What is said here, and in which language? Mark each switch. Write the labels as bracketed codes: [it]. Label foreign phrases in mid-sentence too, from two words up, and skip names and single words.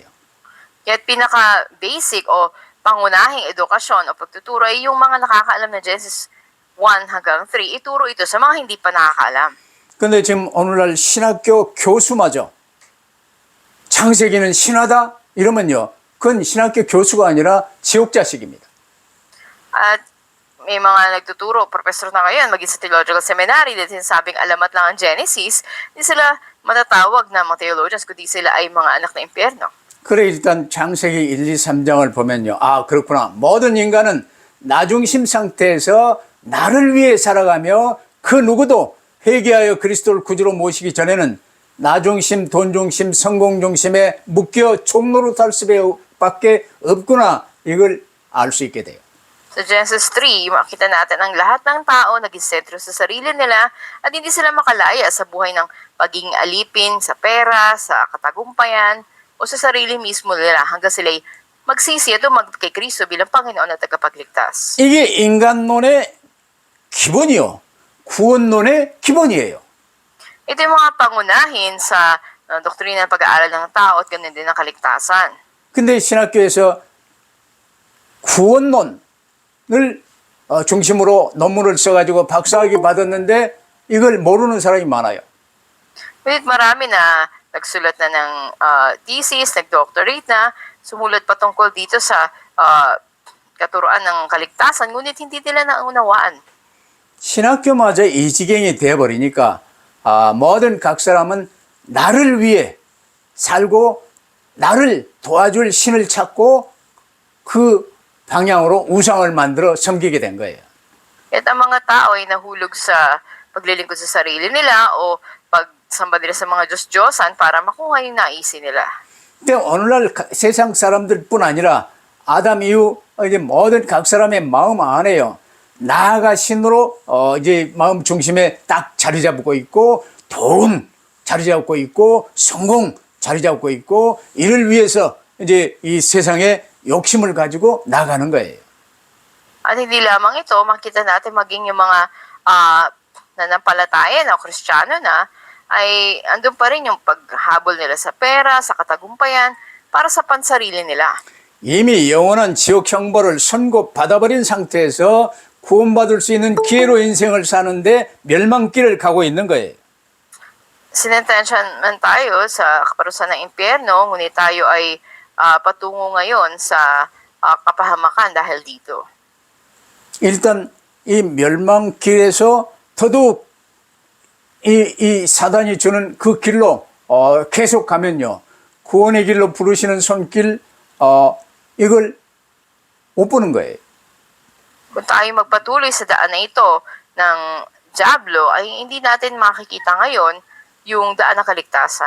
[tl] Kaya't pinaka-basic o pangunahing edukasyon o pagtuturo ay yung mga nakakaalam na Genesis 1 hanggang 3, ituro ito sa mga hindi pa nakakaalam. [ko] 근데 지금 오늘날 신학교 교수마저 창세기는 신화다 이러면요, 그건 신학교 교수가 아니라 지옥 자식입니다. [tl] At may mga nagtuturo, professor na ngayon, maging sa [en] theological seminary, [tl] dahil sinasabing alamat lang ang Genesis, hindi sila matatawag na mga theologians, kundi sila ay mga anak ng impyerno. [ko] 그래 일단 창세기 1, 2, 3장을 보면요, 그렇구나. 모든 인간은 나 중심 상태에서 나를 위해 살아가며 그 누구도 회개하여 그리스도를 구주로 모시기 전에는 나 중심, 돈 중심, 성공 중심에 묶여 종로로 탈 수밖에 없구나. 이걸 알 수 있게 돼요. [tl] Sa Genesis 3, makita natin ang lahat ng tao naging sentro sa sarili nila at hindi sila makalaya sa buhay ng pagiging alipin sa pera, sa katagumpayan, o sa sarili mismo nila hanggang sila magsisi at kay Kristo bilang Panginoon at tagapagligtas. [ko] 이게 인간론의 기본이요. 구원론의 기본이에요. [tl] Ito yung mga pangunahin sa doktrina ng pag-aaral ng tao at ganun din ng kaligtasan. [ko] 근데 신학교에서 구원론을 중심으로 논문을 써가지고 박사학위 받았는데 이걸 모르는 사람이 많아요. [tl] Ngunit marami na nagsulat na ng thesis, nag-doctorate na, sumulat patungkol dito sa katuruan ng kaligtasan, ngunit hindi nila naunawaan. [ko] 신학교마저 이 지경이 되어버리니까 모든 각 사람은 나를 위해 살고 나를 도와줄 신을 찾고 그 방향으로 우상을 만들어 섬기게 된 거예요. [tl] At ang mga tao ay nahulog sa paglilingkod sa sarili nila o pagsamba nila sa mga Diyos-Diyosan para makuha yung naisin nila. [ko] 근데 오늘날 세상 사람들뿐 아니라 아담 이후 이제 모든 각 사람의 마음 안에요. 나가 신으로 이제 마음 중심에 딱 자리 잡고 있고 돈 자리 잡고 있고 성공 자리 잡고 있고 이를 위해서 이제 이 세상에 욕심을 가지고 나가는 거예요. [tl] At hindi lamang ito, makita natin maging yung mga nanampalataya na o Kristiyano na, ay andun pa rin yung paghabol nila sa pera, sa katagumpayan, para sa pansarili nila. [ko] 이미 영원한 지옥 형벌을 선고받아버린 상태에서 구원받을 수 있는 기회로 인생을 사는데 멸망길을 가고 있는 거예요. [tl] Sinentensyahan man tayo sa kaparusahan ng impyerno, ngunit tayo ay patungo ngayon sa kapahamakan dahil dito. [ko] 일단 이 멸망길에서 더더욱 이 사단이 주는 그 길로 계속 가면요. 구원의 길로 부르시는 손길 이걸 못 보는 거예요. [tl] Kung tayo magpatuloy sa daan na ito ng Diablo, ay hindi natin makikita ngayon yung daan ng kaligtasan.